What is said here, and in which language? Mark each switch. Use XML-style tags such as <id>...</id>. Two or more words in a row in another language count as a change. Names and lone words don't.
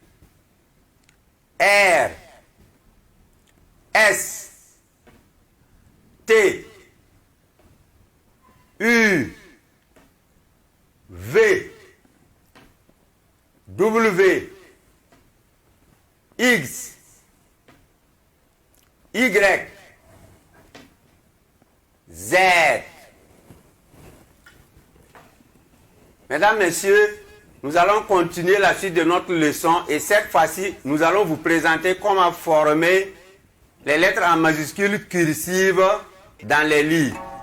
<fr>R, S, T, U, V, W, X, Y, Z. Mesdames, Messieurs, nous allons continuer la suite de notre leçon et cette fois-ci, nous allons vous présenter comment former les lettres en majuscules cursives dans les livres.</fr>